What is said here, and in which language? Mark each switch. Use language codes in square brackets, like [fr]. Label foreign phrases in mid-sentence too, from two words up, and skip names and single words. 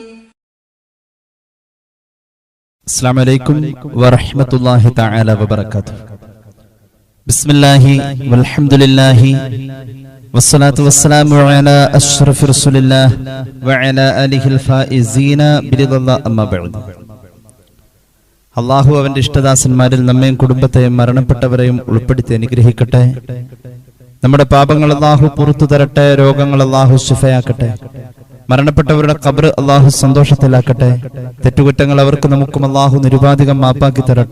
[ar] السلام عليكم ورحمة الله تعالى وبركاته. بسم الله والحمد لله والصلاة والسلام على أشرف رسول الله وعلى آله الفائزين برضا الله أما بعد. [ml] അള്ളാഹു അവന്റെ ഇഷ്ടദാസന്മാരിൽ നമ്മയും കുടുംബത്തെയും മരണപ്പെട്ടവരെയും ഉൾപ്പെടുത്തി അനുഗ്രഹിക്കട്ടെ. നമ്മുടെ പാപങ്ങൾ അള്ളാഹു പുറത്തു തരട്ടെ, രോഗങ്ങൾ അള്ളാഹു ശിഫയാക്കട്ടെ, മരണപ്പെട്ടവരുടെ ഖബർ അള്ളാഹു സന്തോഷത്തിലാക്കട്ടെ, തെറ്റുകുറ്റങ്ങൾ അവർക്ക് നമുക്കും അള്ളാഹു നിരുപാധികം മാപ്പാക്കി തരട്ടെ.